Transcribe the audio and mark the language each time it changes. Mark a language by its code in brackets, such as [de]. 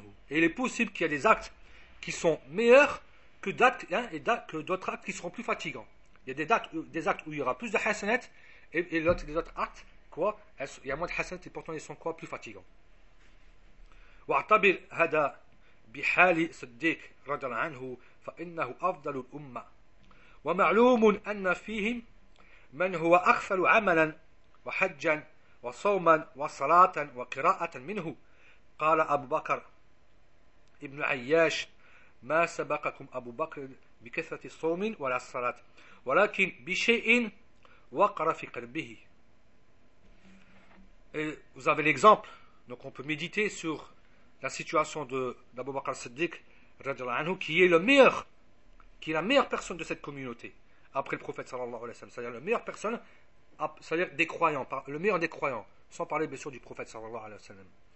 [fr] Et il est possible qu'il y ait des actes qui sont meilleurs que d'actes, hein, et d'actes, que d'autres actes qui seront plus fatigants. Il y a des actes où il y aura plus de hasanat et l'autre, les autres actes, quoi, il y a moins de hasanat et pourtant ils sont quoi plus fatigants. [ar] واعتبر هذا بحال صديق رضي الله عنه فإنه أفضل الأمة ومعلوم أن فيهم من هو أغفل عملا وحجا وصوما وصلاة وقراءة منه قال أبو بكر ابن عياش ما سبقكم أبو بكر بكثرة الصوم ولا الصلاة ولكن بشيء وقر في قلبه. [fr] Vous avez l'exemple, donc on peut méditer sur la situation d'Abu Bakr al-Siddiq, qui est le meilleur, qui est la meilleure personne de cette communauté, après le prophète, sallallahu alayhi wa sallam, c'est-à-dire la meilleure personne, c'est-à-dire des croyants, le meilleur des croyants, sans parler bien sûr du prophète, sallallahu alayhi wa sallam.